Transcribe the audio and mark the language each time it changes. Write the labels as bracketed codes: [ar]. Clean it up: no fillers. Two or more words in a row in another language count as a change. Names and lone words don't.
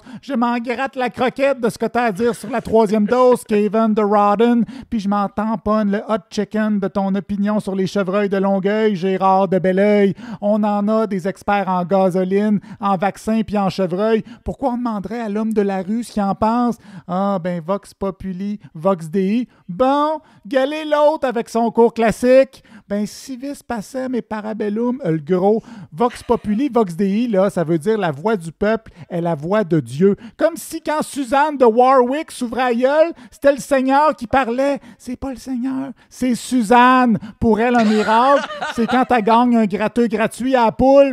[fr] Je m'en gratte la croquette de ce que t'as à dire sur la 3e dose, Kevin de Rodden, puis je m'en tamponne le [en] hot chicken [fr] de ton opinion sur les chevreuils de Longueuil, Gérard de Belleuil. On en a des experts en gasoline, en vaccins puis en chevreuil. Pourquoi on demanderait à l'homme de la rue ce qu'il en pense? [la] Ah, ben Vox Populi, Vox Dei. [fr] Bon, galez l'autre avec son cours classique. Ben, [la] civis pacem et parabellum, [fr] le gros. [la] Vox Populi, Vox Dei, [fr] là, ça veut dire la voix du peuple est la voix de Dieu. Comme si quand Suzanne de Warwick s'ouvrait la gueule, c'était le Seigneur qui parlait. C'est pas le Seigneur, c'est Suzanne. Pour elle, un miracle, c'est quand elle gagne un gratteux gratuit à la poule.